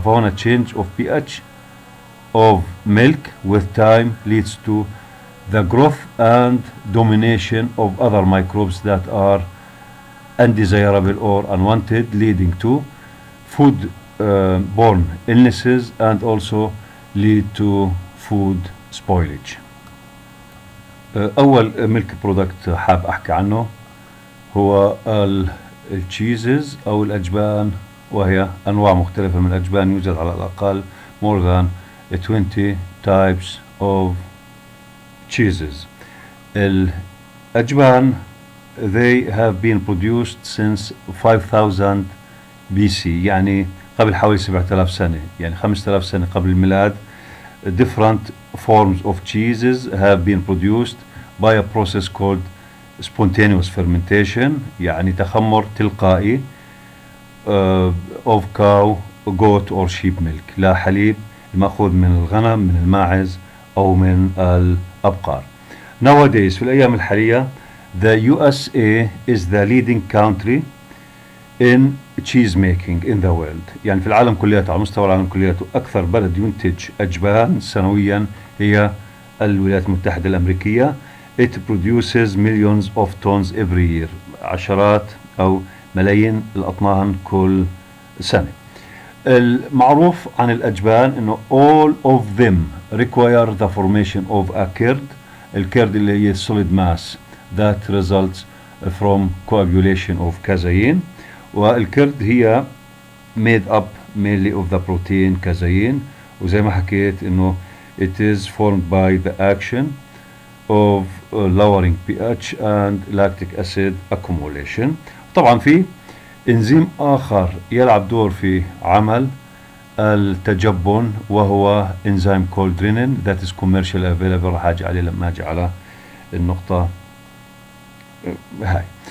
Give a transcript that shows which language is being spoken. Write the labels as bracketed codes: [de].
[en] فهنا change of pH of milk with time leads to the growth and domination of other microbes that are undesirable or unwanted, leading to food borne illnesses and also lead to food spoilage. [ar] أول ميلك برودكت حاب أحكي عنه هو التشيزز أو الأجبان، وهي أنواع مختلفة من الأجبان. يوجد على الأقل [en] more than 20 types of cheeses. [ar] الأجبان [en] they have been produced since 5000 BC، [ar] يعني قبل حوالي 7000 سنة، يعني 5000 سنة قبل الميلاد. [en] Different forms of cheeses have been produced by a process called spontaneous fermentation، [ar] يعني تخمر تلقائي [en] of cow, goat or sheep milk، [ar] لا حليب المأخوذ من الغنم، من الماعز أو من الأبقار. [en] Nowadays [ar] في الأيام الحالية [en] the USA is the leading country in cheese making in the world، [ar] يعني في العالم كلياته، على مستوى العالم كلياته أكثر بلد ينتج أجبان سنويا هي الولايات المتحدة الأمريكية. [en] It produces millions of tons every year، [ar] عشرات أو ملايين الأطنان كل سنة. المعروف عن الأجبان إنه [en] all of them require the formation of a curd. [ar] الكرد اللي هي [en] solid mass that results from coagulation of casein، والكرد هي made up mainly of the protein casein، [ar] وزي ما حكيت إنه [en] it is formed by the action of lowering pH and lactic acid accumulation. [ar] طبعا في انزيم آخر يلعب دور في عمل التجبن، وهو انزيم [en] called renin that is commercially available. [ar] راح اجي عليه لما اجي على النقطة هاي.